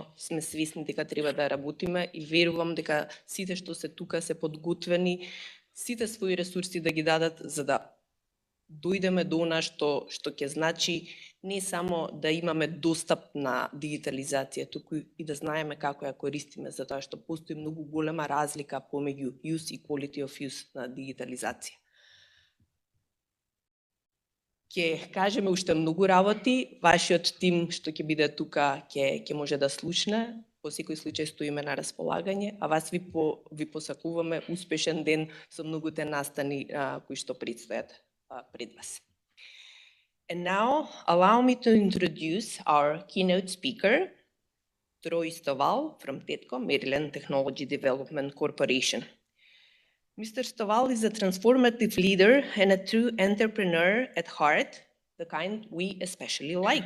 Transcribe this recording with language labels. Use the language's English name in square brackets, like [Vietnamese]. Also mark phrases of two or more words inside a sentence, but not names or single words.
[Macedonian] сме свесни дека треба да работиме и верувам дека сите што се тука се подготвени, сите своји ресурси да ги дадат за да дојдеме до она што ќе значи не само да имаме достап на дигитализација, туку и да знаеме како ја користиме, затоа што постои многу голема разлика помеѓу use и [English] quality of use [Macedonian] на дигитализација. Ќе кажеме уште многу работи, вашиот тим што ќе биде тука ќе може да слушне, по секој случај стоиме на располагање, а вас ви посакуваме успешен ден со многуте настани кои што предстојат пред вас. [English] And now, allow me to introduce our keynote speaker, Troy Stovall from TEDCO, Maryland Technology Development Corporation. Mr. Stovall is a transformative leader and a true entrepreneur at heart, the kind we especially like.